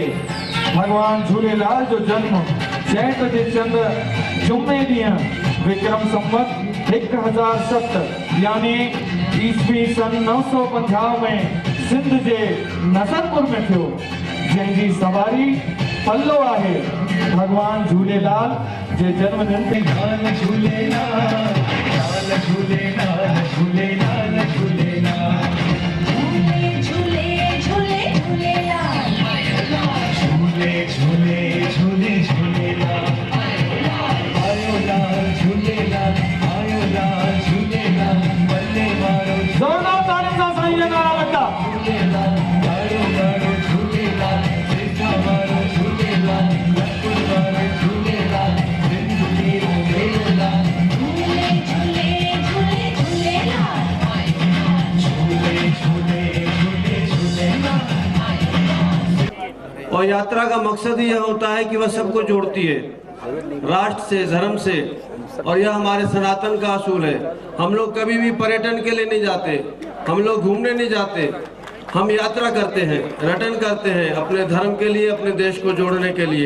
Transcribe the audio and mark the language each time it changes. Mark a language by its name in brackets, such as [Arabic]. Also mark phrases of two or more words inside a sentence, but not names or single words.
[Sindhi] भगवान झूलेलाल जो जन्म चैत जे चंद जुमे ॾींहुं विक्रम संवत 1007 यानी ईस्वी सन 950 में सिंध जे नसरपुर में थियो, जंहिंजी सवारी पल्लो आहे भगवान झूलेलाल जे जन्मदिन ते। झूलेलाल झूलेलाल झूलेलाल झूलेलाल झूले झूले झूलेलाल झूले झूले झूले झूलेलाल आयो लाल झूलेलाल आयो लाल झूलेलाल बल्ले मारो जोरदार ताली सां साईं जा नारा लॻा। झूलेलाल गाड़ो गाड़ो झूलेलाल सेठा मारो झूलेलाल लखपत मारो झूलेलाल जिंदगी झूलेलाल झूले झूले झूले झूलेलाल झूले झूले झूले झूलेलाल। [Hindi] और यात्रा का मकसद ही यह होता है कि वह सबको जोड़ती है, राष्ट्र से, धर्म से, और यह हमारे सनातन का असूल है। हम लोग कभी भी पर्यटन के लिए नहीं जाते, हम लोग घूमने नहीं जाते, हम यात्रा करते हैं, रटन करते हैं अपने धर्म के लिए, अपने देश को जोड़ने के लिए।